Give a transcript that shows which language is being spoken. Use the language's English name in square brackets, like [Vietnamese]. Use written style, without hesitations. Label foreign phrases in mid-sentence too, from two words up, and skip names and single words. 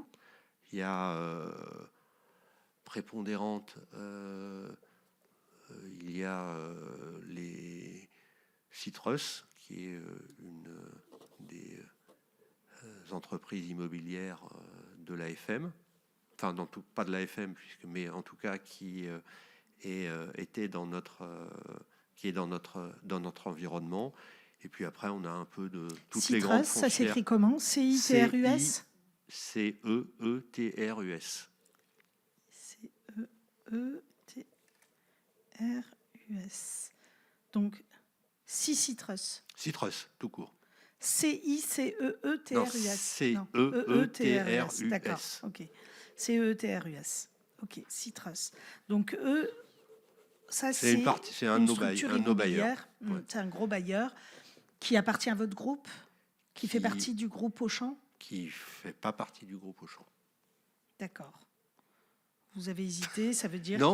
[French] Il y a prépondérante, il y a les Citrus, qui est une des entreprises immobilières de l'AFM, enfin pas de l'AFM, mais en tout cas qui était dans notre environnement. Et puis après, on a un peu de toutes Citrus, les grandes ça foncières. s'écrit comment? C-I-T-R-U-S? C-E-E-T-R-U-S. C-E-E-T-R-U-S. Donc, Citrus. Citrus, tout court. C-I-C-E-E-T-R-U-S. Non, C-E-E-T-R-U-S. D'accord, ok. C-E-E-T-R-U-S. Ok, Citrus. Donc, eux, ça, C'est une partie, c'est un une de nos structure bailleurs. immobilière. Ouais. C'est un gros bailleur qui appartient à votre groupe, qui fait Qui- partie du groupe Auchan. Qui ne fait pas partie du groupe Auchan. D'accord. Vous avez hésité, ça veut dire